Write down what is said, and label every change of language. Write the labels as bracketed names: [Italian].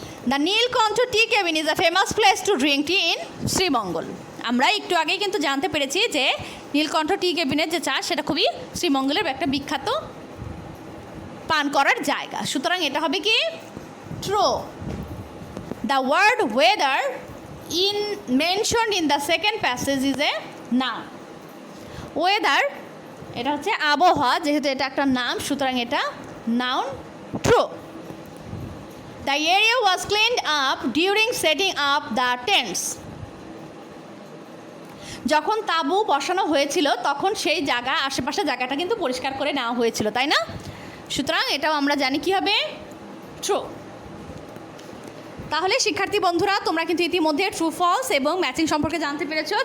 [English] The Nilkantha tea cabin is a famous place to drink tea in Sreemangal. [Bangla] আমরা একটু আগেই কিন্তু জানতে পেরেছি যে নীলকণ্ঠ টি কেবিনের যে চা সেটা খুবই শ্রীমঙ্গলের একটা বিখ্যাত পান করার জায়গা। সুতরাং এটা হবে কি, true. [English] The word weather mentioned in the second passage is a noun. [Bangla] Weather এটা হচ্ছে আবহাওয়া, যেহেতু এটা একটা নাম সুতরাং এটা noun, true. [English] The area was cleaned up during setting up the tents. [Bangla] যখন তাঁবু বসানো হয়েছিল তখন সেই জায়গা আশেপাশে জায়গাটা কিন্তু পরিষ্কার করে নেওয়া হয়েছিল, তাই না? সুতরাং এটাও আমরা জানি কি হবে, ট্রু। তাহলে শিক্ষার্থী বন্ধুরা তোমরা কিন্তু ইতিমধ্যে ট্রু ফলস এবং ম্যাচিং সম্পর্কে জানতে পেরেছো।